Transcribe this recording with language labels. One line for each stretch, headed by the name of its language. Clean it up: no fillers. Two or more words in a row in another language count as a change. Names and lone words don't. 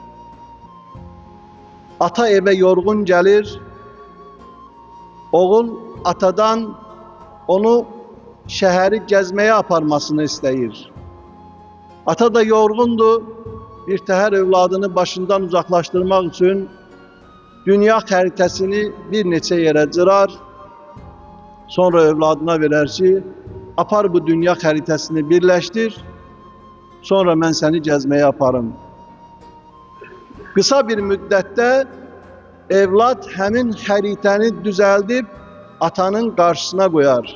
Turkish: Ata eve yorgun gelir, oğul atadan onu şehri gezmeye
Azerbaijani: aparmasını istəyir.
Turkish: Ata da yorgundu,
Azerbaijani: bir təhər
Turkish: evladını başından uzaklaştırmak için
Azerbaijani: dünya xəritəsini bir neçə yerə cırar, sonra evladına verer ki, apar bu dünya xəritəsini birleştir, sonra mən səni gezmeye aparım.
Turkish: Kısa bir müddette evlat
Azerbaijani: həmin xəritəni düzəldib atanın
Turkish: karşısına koyar.